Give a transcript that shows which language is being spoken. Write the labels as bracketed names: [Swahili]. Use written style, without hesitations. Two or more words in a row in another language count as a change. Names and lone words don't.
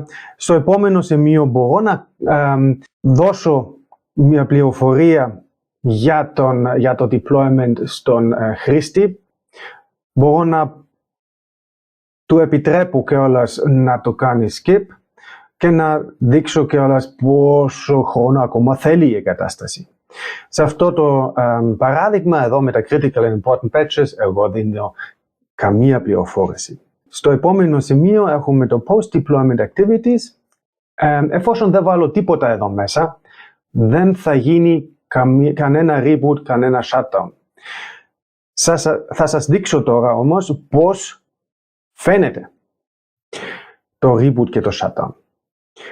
[Greek] Στο επόμενο σημείο μπορώ να δώσω μια πληροφορία για το deployment στον χρήστη. Μπορώ να του επιτρέπω κιόλας να το κάνει skip και να δείξω κιόλας πόσο χρόνο ακόμα θέλει η εγκατάσταση. Σε αυτό το παράδειγμα εδώ με τα [English] critical and important patches [Greek] εγώ δίνω καμία πληροφόρηση. Στο επόμενο σημείο έχουμε το [English] post-deployment activities. [Greek] Εφόσον δεν βάλω τίποτα εδώ μέσα, δεν θα γίνει κανένα reboot, κανένα shutdown. Θα σας δείξω τώρα όμως πώς φαίνεται το reboot και το shutdown.